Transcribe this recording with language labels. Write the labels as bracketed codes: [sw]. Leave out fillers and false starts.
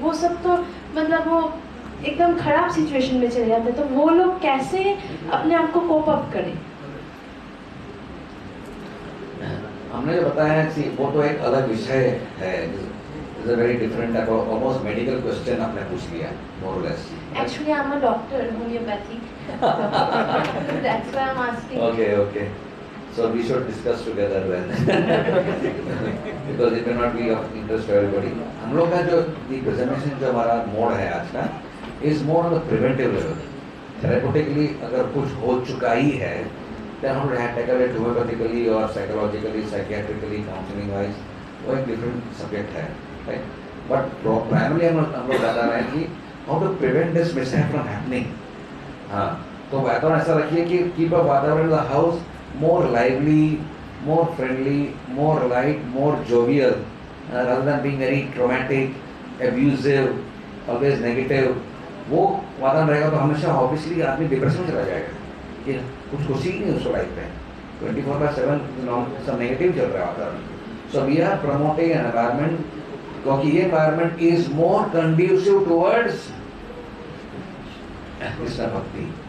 [hi] वो सब तो मतलब वो एकदम खराब सिचुएशन में चले जाते हैं। तो वो लोग कैसे अपने आप को कोप अप करें? हमने जो बताया है कि वो तो एक अलग विषय है, [en] is a very different type of almost medical question [hi] आपने पूछ लिया, मोर और less. [en] Actually, I'm a doctor, homeopathic. That's why I'm asking. Okay. So we should discuss together then, because it may not be of interest to everybody. [hi] हम लोग का जो [en] the presentation [hi] जो हमारा मोड है आज का [en] is more on the preventive level. Therapeutically [hi] अगर कुछ हो चुका ही है, [en] then हम लोग tackle it homeopathically or psychologically, psychiatrically, counseling wise, [hi] वो एक [en] different subject है, right? But primarily [hi] हम लोग बता रहे हैं कि [en] how to prevent this mishap from happening. [hi] हाँ, तो वातावरण ऐसा रखिए कि [en] keep a वातावरण in the house more lively, more friendly, more light, more jovial, rather than being very traumatic, abusive, always negative. [hi] वो वातावरण रहेगा तो हमेशा ऑब्वियसली आदमी डिप्रेशन में चला जाएगा कि कुछ खुशी ही नहीं उसको लाइफ में। [en] 24/7 [hi] सब नेगेटिव चल रहा है वातावरण। [en] So we are promoting an environment, क्योंकि ये environment is more conducive towards Krishna bhakti.